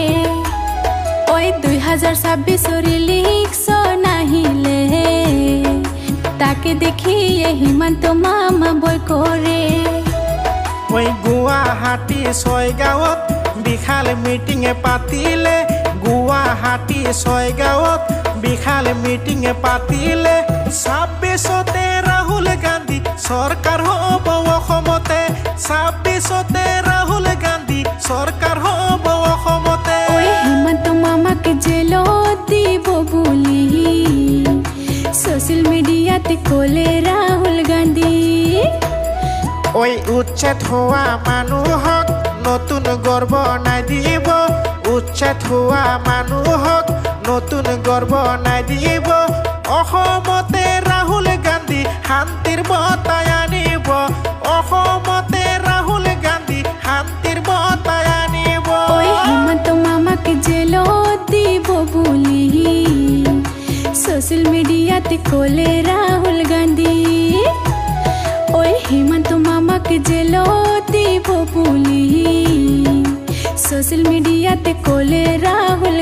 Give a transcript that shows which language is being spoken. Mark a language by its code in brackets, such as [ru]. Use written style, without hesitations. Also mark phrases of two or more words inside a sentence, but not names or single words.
[as] ওই 2026 লিখছ নাহিলে তাকে দেখিয়ে হিমন্ত মামা বই করে। ওই গুৱাহাটী 6 গাঁৱত বিশাল মিটিঙে পাতিলে, গুৱাহাটী 6 গাঁৱত বিশাল মিটিঙে পাতিলে। 26তে রাহুল গান্ধী সরকার হব অসমতে, 26তে রাহুল গান্ধী সরকার হব অসমতে। ওই হিমন্ত মামাকে জেলো দিব বুলি [en] social media [as] কোলে রাহুল গান্ধী। ওই উচ্ছেদ হোৱা মানুহক নতুন গর্ব নাই দিব, উচ্ছেদ হোৱা মানুহক নতুন গর্ব নাই দিব। অসমতে রাহুল গান্ধী শান্তিৰ বঁটা আনিব, অসমতে রাহুল গান্ধী শান্তিৰ বঁটা আনিব। ওই হিমন্ত মামাকে জেলো দিব বুলি [en] social media [as] কোলে রাহুল গান্ধী। ওই হিমন্ত মামাকে জেলো দিব বুলি [en] social media [as] কোলে রাহুল